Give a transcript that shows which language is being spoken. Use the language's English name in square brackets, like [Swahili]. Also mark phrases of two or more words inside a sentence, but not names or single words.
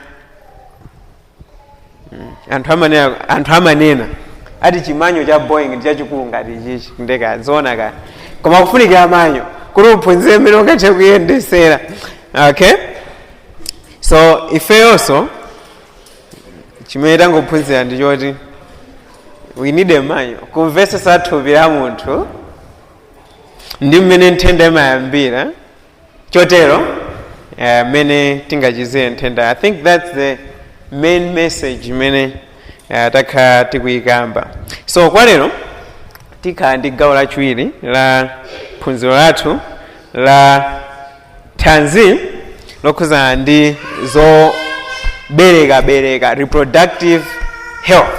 [Nyanja] Anthu amanena ati chimanyo cha Boeing ndi chachikulu ngati chichi ndege azoona kaya koma kufunikira manyo kuti uphunzire mmene ungathe kuyendesera. Okay, so ifeyonso chimene tangophunzira ndi choti [English] we need a [Nyanja] manyo kumvetsetsa thupi la munthu ndi mmene nthenda imayambira chotero mmene tingachizire nthenda. [English] I think that's the main message [Nyanja] imene takhala tikuyikamba. So kwa lero tikhala ndi gawo lachiwiri la phunziro lathu la thanzi lokhuzana ndi zobereka [English] reproductive health.